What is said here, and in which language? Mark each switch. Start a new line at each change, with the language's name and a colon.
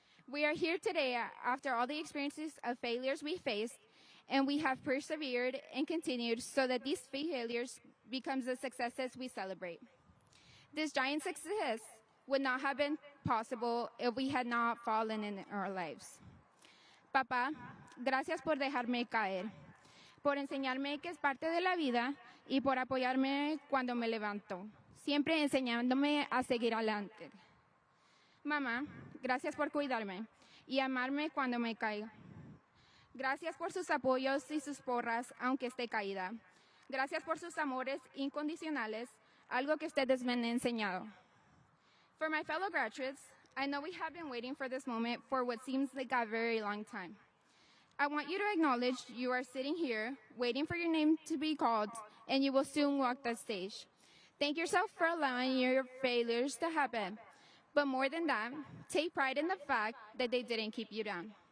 English: We are here today after all the experiences of failures we faced, and we have persevered and continued so that these failures become the successes we celebrate. This giant success would not have been possible if we had not fallen in our lives.
Spanish: Papá, gracias por dejarme caer, por enseñarme que es parte de la vida y por apoyarme cuando me levanto, siempre enseñándome a seguir adelante. Mamá, gracias por cuidarme y amarme cuando me caiga. Gracias por sus apoyos y sus porras, aunque esté caída. Gracias por sus amores incondicionales, algo que ustedes me han enseñado.
English: For my fellow graduates, I know we have been waiting for this moment for what seems like a very long time. I want you to acknowledge you are sitting here, waiting for your name to be called, and you will soon walk that stage. Thank yourself for allowing your failures to happen. But more than that, take pride in the fact that they didn't keep you down.